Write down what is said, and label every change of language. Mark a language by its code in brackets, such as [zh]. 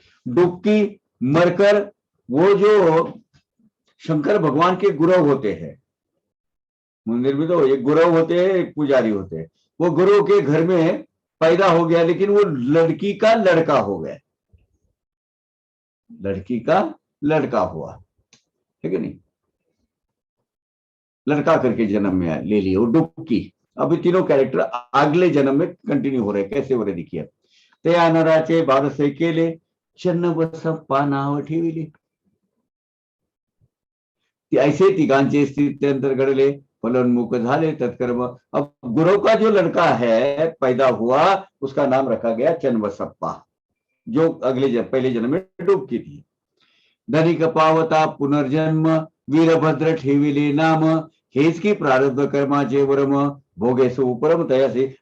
[hi] डुबकी मरकर, वो जो शंकर भगवान के गुरु होते हैं, मंदिर में तो एक गुरु होते हैं, एक पुजारी होते हैं, वो गुरु के घर में पैदा हो गया, लेकिन वो लड़की का लड़का हो गया, लड़की का लड़का हुआ, ठीक है नहीं, लड़का करके जन्म में ले लिया वो डुबकी। अभी तीनों कैरेक्टर अगले जन्म में कंटिन्यू हो रहे, कैसे हो रहे देखिए। [mr] त्या नराचे बारसे केले, चन्न बसप्पा नाव ठेविले। ऐसे तिघांचे स्थित्यंतर घडले, फलोन्मुख झाले तत्कर्म। [hi] अब गुरु का जो लड़का है पैदा हुआ, उसका नाम रखा गया चन्नबसप्पा, जो पहले जन्म में डुबकी थी। [mr] धनिक पावता पुनर्जन्म, वीरभद्र ठेविले नाम, हेच की प्रारब्ध कर्माचे वरम, भोगे सो परम तयासे।